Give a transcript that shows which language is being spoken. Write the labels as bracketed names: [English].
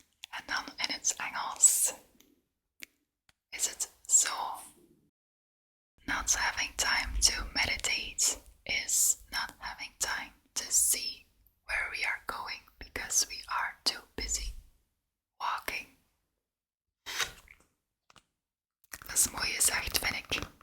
[Dutch] En dan in het Engels is het zo. [English] Not having time to meditate is not having time to see where we are going because we are too busy walking. [Dutch] Dat is mooi gezegd, vind ik.